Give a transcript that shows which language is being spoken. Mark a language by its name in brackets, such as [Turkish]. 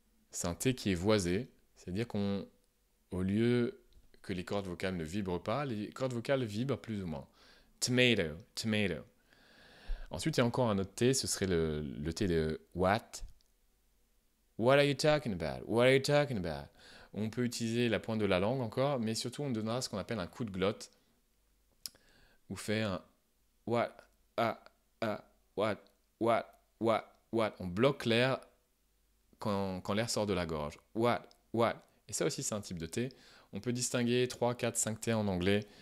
[French] C'est un T qui est voisé, c'est-à-dire qu'au lieu que les cordes vocales ne vibrent pas, les cordes vocales vibrent plus ou moins. Tomato, tomato. Ensuite, il y a encore un autre T, ce serait le T de what. [English] What are you talking about? What are you talking about? [French] On peut utiliser la pointe de la langue encore, mais surtout on donnera ce qu'on appelle un coup de glotte, ou faire un what, what, what. On bloque l'air quand l'air sort de la gorge. What. Et ça aussi c'est un type de T. On peut distinguer 3, 4, 5 T en anglais.